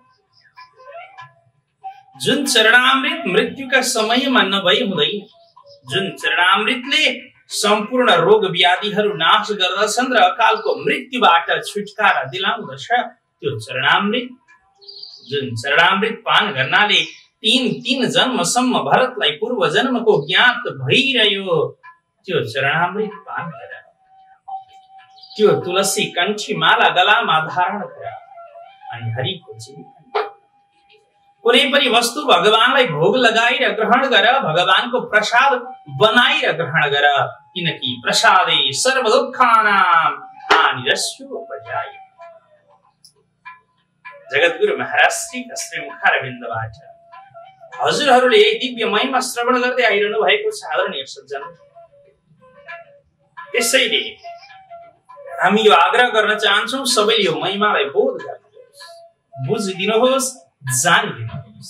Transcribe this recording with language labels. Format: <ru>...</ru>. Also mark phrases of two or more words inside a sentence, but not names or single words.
<ne>जुन चरणामृत मृत्युका समयमा नभई हुँदैन, जुन चरणामृतले सम्पूर्ण रोग व्याधिहरू नाश गर्दछन् र अकालको मृत्युबाट छुटकारा दिलाउँदछ, त्यो चरणामृत, जुन चरणामृत पान गर्नाले तीन जन्मसम्म भरतलाई पूर्व जन्मको ज्ञात भइरह्यो, त्यो चरणामृत पान गर। त्यो तुलसी कण्ठी माला गलामा धारण गर अनि हरिको चिन्तन। कुनै पनि वस्तु भगवानलाई भोग लगाएर ग्रहण गर, भगवानको प्रसाद बनाएर ग्रहण गर, किनकि</ne> <sa>प्रसादे सर्व दुःखानां हानिरस्योपजायते।</sa> <ne>जगद्गुरु महाराज श्रीका श्रीमुखारविन्दबाट हजुरहरूले यही दिव्य महिमा श्रवण गर्दै आइरहनु भएको छ आदरणीय सज्जन। त्यसैले हामी यो आग्रह गर्न चाहन्छौँ, सबैले यो महिमालाई बोध गर्नुहोस्, बुझिदिनुहोस्, जानिदिनुहोस्।</ne>